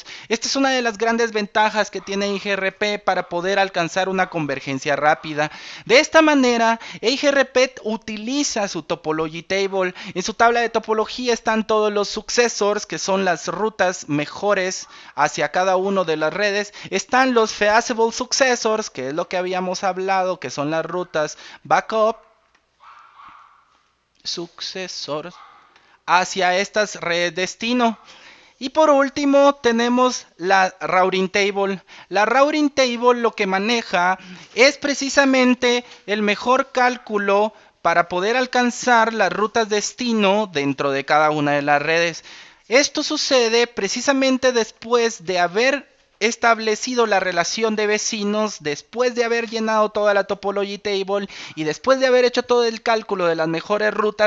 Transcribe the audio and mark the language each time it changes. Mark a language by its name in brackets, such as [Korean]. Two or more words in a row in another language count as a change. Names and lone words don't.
[Spanish] Esta es una de las grandes ventajas que tiene IGRP para poder alcanzar una convergencia rápida. De esta manera, IGRP utiliza su [English] topology table. [Spanish] En su tabla de topología están todos los successors, que son las rutas mejores hacia cada uno de las redes. Están los [English] feasible successors, [Spanish] que es lo que habíamos hablado, que son las rutas backup, sucesor hacia estas redes destino. Y por último tenemos la [English] routing table. [Spanish] La [English] routing table [Spanish] lo que maneja es precisamente el mejor cálculo para poder alcanzar las rutas destino dentro de cada una de las redes. Esto sucede precisamente después de haber establecido la relación de vecinos, después de haber llenado toda la [English] topology table [Spanish] y después de haber hecho todo el cálculo de las mejores rutas.